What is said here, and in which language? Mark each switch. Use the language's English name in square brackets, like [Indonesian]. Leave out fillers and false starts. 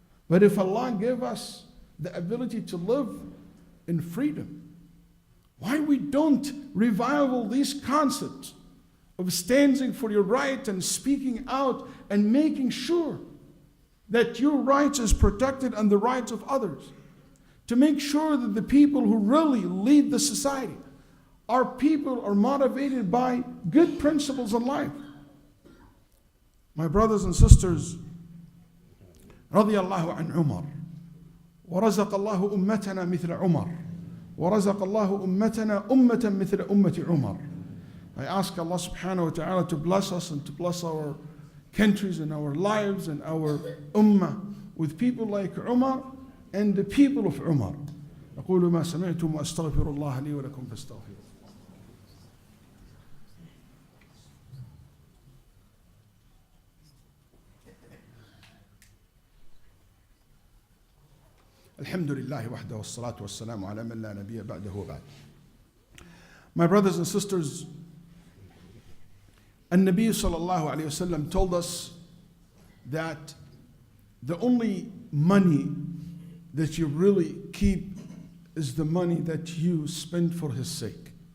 [English] But if Allah gave us the ability to live in freedom, why we don't revival these concepts of standing for your right and speaking out and making sure that your rights is protected and the rights of others. To make sure that the people who really lead the society are people are motivated by good principles in life. My brothers and sisters, [Arabic] رضي الله عن عمر ورزق الله أمتنا مثل عمر ورزق الله أمتنا أمة مثل أمة عمر. [English] I ask Allah subhanahu wa ta'ala to bless us and to bless our countries and our lives and our ummah with people like Umar and the people of Umar. [Arabic] أقول ما سمعتم وأستغفر الله لي ولكم فاستغفروه. الحمد لله وحده والصلاة والسلام على من لا نبي بعده وبعد. [English] My brothers and sisters, An-Nabi sallallahu alayhi wasallam told us that the only money that you really keep is the money that you spend for His sake.